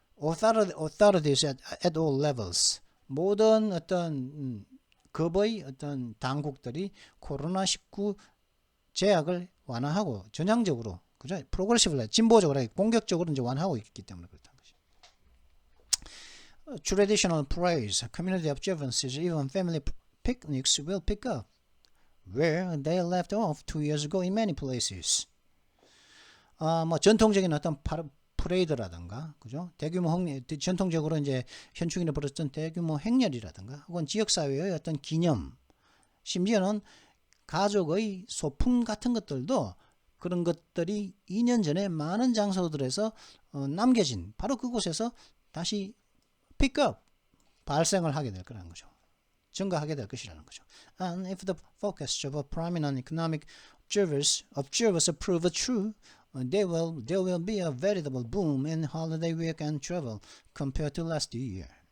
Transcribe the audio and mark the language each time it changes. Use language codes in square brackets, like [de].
[en] authorities at all levels, [ko] 모든 어떤 급의 어떤 당국들이 코로나19 제약을 완화하고 전향적으로, 그죠? 프로그레시브로, 진보적으로, 공격적으로 이제 완화하고 있기 때문에 그렇다는 거죠. [en] Traditional parades, community observances, even family picnics will pick up where they left off 2 years ago in many places. [ko] 뭐 전통적인 어떤 프레이드라든가, 그죠? 대규모 전통적으로 이제 현충일에 벌었던 대규모 행렬이라든가, 혹은 지역사회의 어떤 기념, 심지어는 가족의 소풍 같은 것들도 그런 것들이 2년 전에 많은 장소들에서 남겨진 바로 그곳에서 다시 픽업, 발생을 하게 될 거라는 거죠. 증가하게 될 것이라는 거죠. [en] And if the focus of a prominent economic observers prove true, there will be a veritable boom in holiday weekend travel compared to last year.